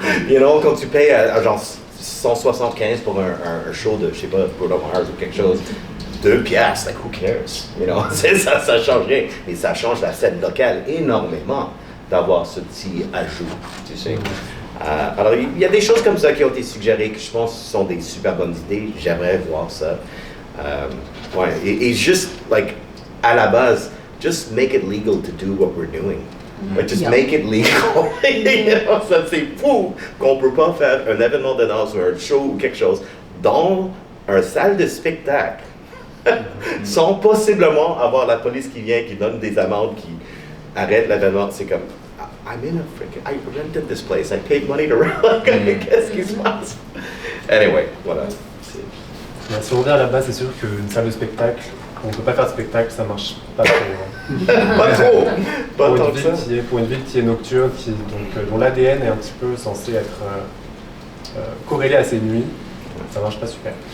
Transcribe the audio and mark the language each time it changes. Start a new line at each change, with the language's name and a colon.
French: You know, quand tu payes à genre 175 pour un show de, je sais pas, Bruno Mars ou quelque chose, 2 piastres,
English: like, who cares? You know,
French: ça change rien, mais ça change la scène locale énormément d'avoir ce petit ajout, tu sais. Alors, il y a des choses comme ça qui ont été suggérées que je pense sont des super bonnes idées. J'aimerais voir ça. Ouais, et juste,
English: like, à la base, just make it legal to do what we're doing. Like, just make it legal. You know,
French: ça, c'est fou qu'on ne peut pas faire un événement de danse ou un show ou quelque chose dans une salle de spectacle sans possiblement avoir la police qui vient, qui donne des amendes, qui arrête l'événement. C'est comme,
English: I'm in a freaking, I rented this place, I paid money to rent.
French: Qu'est-ce qui se passe?
English: Anyway,
French: voilà. Si on revient à la base, c'est sûr qu'une salle de spectacle, on ne peut pas faire de spectacle, ça marche pas trop. Pas trop. Pas tant que ça. Pour une ville qui est nocturne, dont l'ADN est un petit peu censé être corrélé à ses nuits, ça marche pas super.